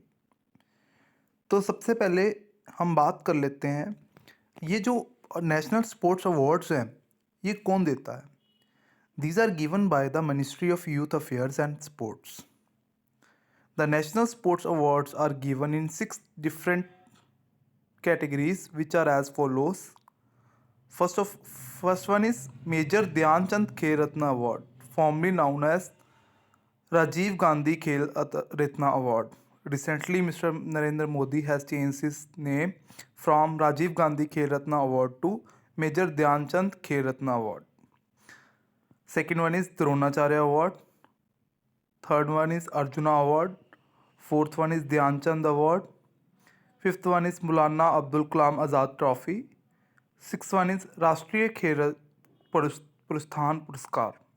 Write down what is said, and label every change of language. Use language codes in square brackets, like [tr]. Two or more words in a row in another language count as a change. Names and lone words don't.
[hi] तो सबसे पहले हम बात कर लेते हैं, ये जो नेशनल स्पोर्ट्स अवार्ड्स हैं ये कौन देता है। [en] These are given by the Ministry of Youth Affairs and Sports. The National Sports Awards are given in 6 different categories which are as follows. First one is Major Dhyan Chand Khel Ratna Award, formerly known as Rajiv Gandhi Khel Ratna Award. Recently, Mr. Narendra Modi has changed his name from Rajiv Gandhi Khel Ratna Award to Major Dhyan Chand Khel Ratna Award. Second one is Dronacharya Award. Third one is Arjuna Award. Fourth one is Dhyan Chand Award. Fifth one is Maulana Abdul Kalam Azad Trophy. Sixth one is Rashtriya Khel Purusthan Puraskar.